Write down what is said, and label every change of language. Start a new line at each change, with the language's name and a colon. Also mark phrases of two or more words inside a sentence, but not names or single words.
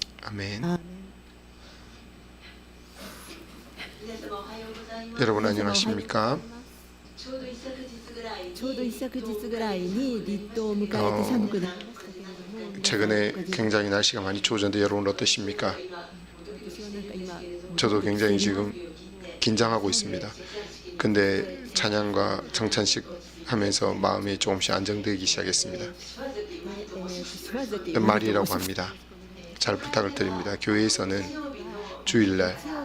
Korean: 아멘. 여러분 안녕하십니까?
Japanese: ちょうど一昨日ぐらいに立冬を迎えて寒くなりましたけれども、
Korean: 최근에 굉장히 날씨가 많이 추워졌는데 여러분 어떠십니까?
Japanese: 私はなんか今
Korean: 저도 굉장히 지금 긴장하고 있습니다. 근데 찬양과 정찬식 하면서 마음이 조금씩 안정되기 시작했습니다. 諏訪崎 말이라고 합니다. 잘 부탁을 드립니다. 교회에서는 주일날